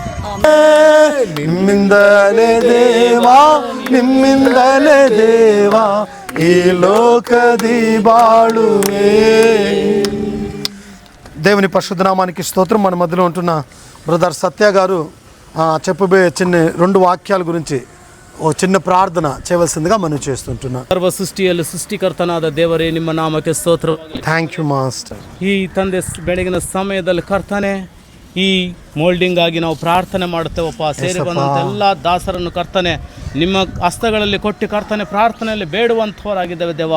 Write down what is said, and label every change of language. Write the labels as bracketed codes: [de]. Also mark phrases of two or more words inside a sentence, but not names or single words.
[kn] ನಿಮ್ಮಿಂದಲೇ ದೇವಾ, ನಿಮ್ಮಿಂದಲೇ ದೇವಾ, ಈ ಲೋಕದಿ ಬಾಳುವೆ. [te] దేవుని పరిశుద్ధ నామానికి స్తోత్రం. మన మధ్యలో ఉంటున్న బ్రదర్ సత్య గారు చెప్పబోయే చిన్న 2 వాక్యాల గురించి ఓ చిన్న ಪ್ರಾರ್ಥನ చేయవలసిందిగా మనం చేస్తుంటున్నాం. [kn] ಸರ್ವ ಸೃಷ್ಟಿಯಲ್ಲಿ ಸೃಷ್ಟಿಕರ್ತನಾದ ದೇವರೇ, ನಿಮ್ಮ ನಾಮಕ್ಕೆ ಸ್ತೋತ್ರ. [en] Thank you master. [kn] ಈ ತಂದೆ ಬೆಳಗಿನ ಸಮಯದಲ್ಲಿ ಕರ್ತನೆ, ಈ ಮೋಲ್ಡಿಂಗ್ ಆಗಿ ನಾವು ಪ್ರಾರ್ಥನೆ ಮಾಡುತ್ತೇವಪ್ಪ. ಸೇರಿ ಬಂದಂಥ ಎಲ್ಲ ದಾಸರನ್ನು ಕರ್ತನೆ ನಿಮ್ಮ ಹಸ್ತಗಳಲ್ಲಿ ಕೊಟ್ಟು ಕರ್ತನೆ ಪ್ರಾರ್ಥನೆಯಲ್ಲಿ ಬೇಡುವಂಥವರಾಗಿದ್ದೇವೆ ದೇವ.